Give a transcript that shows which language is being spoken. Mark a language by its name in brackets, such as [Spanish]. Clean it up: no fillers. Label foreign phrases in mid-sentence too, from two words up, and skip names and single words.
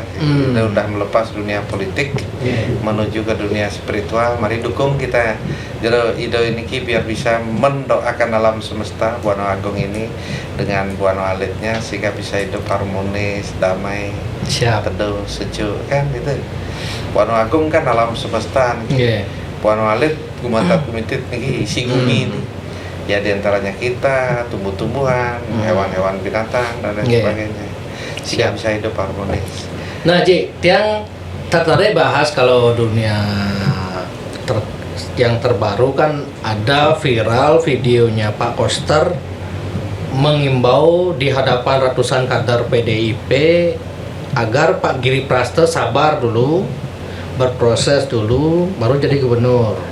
[Indonesian] Udah melepas dunia politik menuju ke dunia spiritual. Mari dukung kita. Jadi Ido ini biar bisa mendoakan alam semesta Buana Agung ini dengan Buana Alitnya sehingga bisa hidup harmonis, damai, teduh, sejuk kan itu. Buana Agung kan alam semesta. Buana Alit [Balinese] gumantat kumitit [Indonesian] nih isi bumi ini. Ya diantaranya kita, tumbuh-tumbuhan, hewan-hewan binatang dan lain sebagainya. Sehingga bisa hidup harmonis. Nah, Ji, Tiang tertarik bahas kalau dunia yang terbaru kan ada viral videonya Pak Koster mengimbau di hadapan ratusan kader PDIP agar Pak Giri Prasta sabar dulu, berproses dulu, baru jadi gubernur.